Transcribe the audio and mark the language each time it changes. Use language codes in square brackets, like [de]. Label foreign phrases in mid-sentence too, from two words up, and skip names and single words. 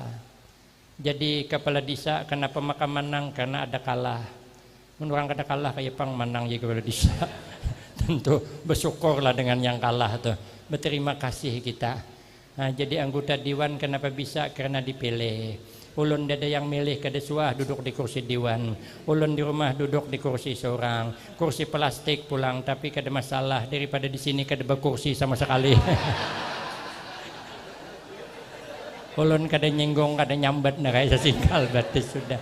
[bjn] Jadi kepala desa kenapa makan menang? [id] Karena ada kalah. [bjn] Orang kada kalah kayak pang menang ya kepala desa. Tentu bersyukurlah dengan yang kalah tuh. [id] Berterima kasih kita. Nah, jadi anggota dewan kenapa bisa? [bjn] Karena dipilih. Ulun ada yang milih kada suah duduk di kursi dewan. Ulun di rumah duduk di kursi seorang. Kursi plastik pulang tapi kada masalah daripada di sini kada berkursi sama sekali. Ulun kada nyenggung kada nyambat narai sesingkal batis sudah.